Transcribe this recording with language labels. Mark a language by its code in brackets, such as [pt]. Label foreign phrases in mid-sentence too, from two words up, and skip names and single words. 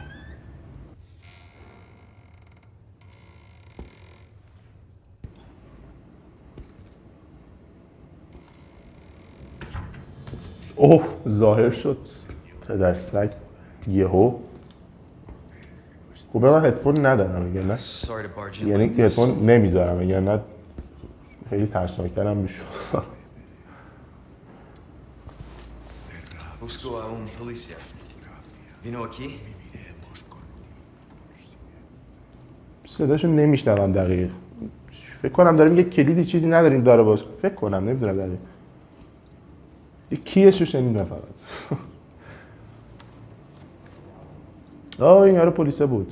[fa] اوه ظاهر شد پدر سگ یهو. خوبه من هدفون ندارم اگر نه یعنی هدفون نمیذارم اگر نه خیلی ترسناکترم میشود. [es] Busco a un policía. Vino aquí? [fa] صداشو نمیشنوم دقیق. فکر کنم داره میگه کلیدی چیزی ندارین داره باز. فکر کنم نمیدونم دقیق. یه کیشو شنیدم فقط. این یارو پلیسه بود.